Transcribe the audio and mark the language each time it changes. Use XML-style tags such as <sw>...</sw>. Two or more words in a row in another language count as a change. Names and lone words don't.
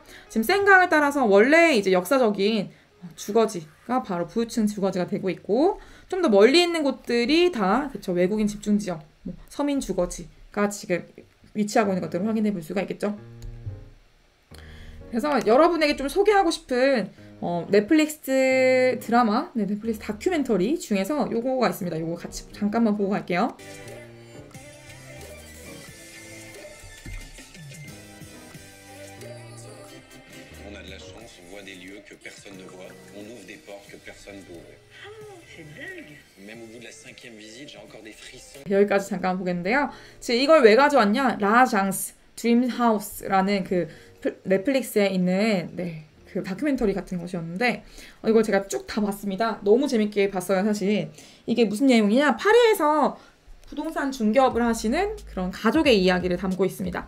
<ko>지금 센강을 따라서 원래 이제 역사적인 주거지가 바로 부유층 주거지가 되고 있고, 좀 더 멀리 있는 곳들이 다 그쵸, 외국인 집중 지역, 서민 주거지가 지금 위치하고 있는 것들을 확인해 볼 수가 있겠죠. 그래서 여러분에게 좀 소개하고 싶은 넷플릭스 드라마, 넷플릭스 다큐멘터리 중에서 요거가 있습니다. 요거 같이 잠깐만 보고 갈게요.</ko> <fr>On a de la chance, on voit des lieux que personne ne voit, on ouvre des portes que personne peut ouvrir. C'est dingue. Même au bout de la 5e visite, j'ai encore des frissons.</fr> <ko>여기까지 잠깐 보겠는데요. 지금 이걸 왜 가져왔냐? 라장스 드림하우스라는 그 넷플릭스에 있는 그 다큐멘터리 같은 것이었는데 이걸 제가 쭉 다 봤습니다. 너무 재밌게 봤어요, 사실. 이게 무슨 내용이냐? 파리에서 부동산 중개업을 하시는 그런 가족의 이야기를 담고 있습니다.</ko>